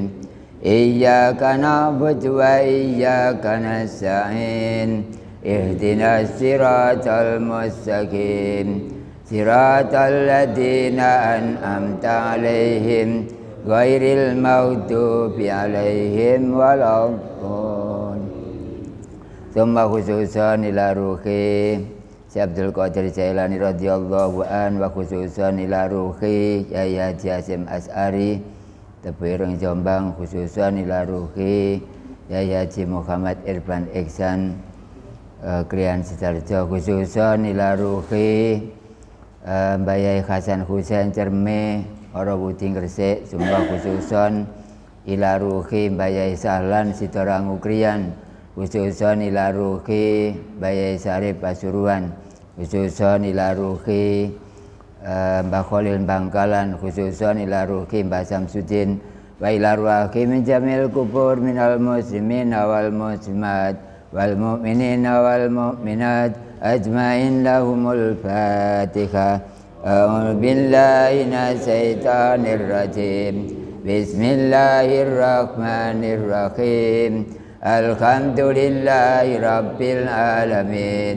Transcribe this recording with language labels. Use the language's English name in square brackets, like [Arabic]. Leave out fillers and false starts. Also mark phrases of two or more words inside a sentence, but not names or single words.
[Arabic] إياك نعبد وإياك نستعين. اهدنا الصراط المستقيم. صراط الذين أنعمت عليهم غير المغضوب عليهم ولا الضالين. ثم خصوصا إلى روح الشيخ عبد القادر الجيلاني رضي الله عن وخصوصا إلى روح Yai Haji Hasyim Asy'ari Tebireng Jombang، خصوصا ila ruhi Yai Haji Muhammad Irfan Ihsan Krian Sidarjo, khususan ila ruhi Mbah Yai Hasan Husain Cerme Orowudi Gresik, sumpah khususan ila ruhi Mbah Yai Sahlan Sidorangu Krian, khususan ila ruhi Mbah Yai Sarif Pasuruan, khususan ila ruhi Mbah Khalil Bangkalan, khususan ila ruhi Mbah Samsudin, وإلى روح من جميل القبور من المسلمين والمسلمات والمؤمنين والمؤمنات أجمعين لهم الفاتحة. أعوذ بالله من الشيطان الرجيم. بسم الله الرحمن الرحيم. الحمد لله رب العالمين.